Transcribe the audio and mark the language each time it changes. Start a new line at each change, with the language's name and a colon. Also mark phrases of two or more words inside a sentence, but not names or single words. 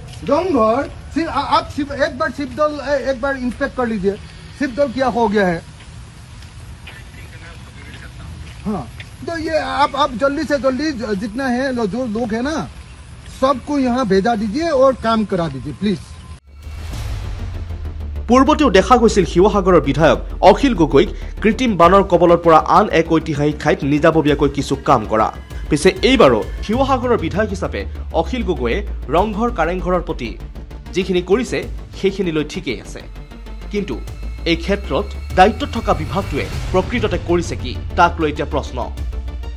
Hindi: रंगघर आप एक बार शिवदल एक बार इंस्पेक्ट कर लीजिए, शिवदल क्या हो गया है। हाँ तो ये आप जल्दी से जल्दी जितना है जो लोग है ना, सबको यहाँ भेजा दीजिए और काम करा दीजिए प्लीज।
Assamese: পূৰ্বতেও দেখা গৈছিল শিৱসাগৰৰ বিধায়ক অখিল গগৈক কৃত্ৰিম বানৰ কবলৰ পৰা আন এক ঐতিহাসিক ঠাইত নিজাববীয়াকৈ কিছু কাম কৰা। পিছে এইবাৰো শিৱসাগৰৰ বিধায়ক হিচাপে অখিল গগৈয়ে ৰংঘৰ কাৰেংঘৰৰ প্ৰতি যিখিনি কৰিছে সেইখিনিলৈ ঠিকেই আছে, কিন্তু এই ক্ষেত্ৰত দায়িত্বত থকা বিভাগটোৱে প্ৰকৃততে কৰিছে কি তাক লৈ এতিয়া প্ৰশ্ন।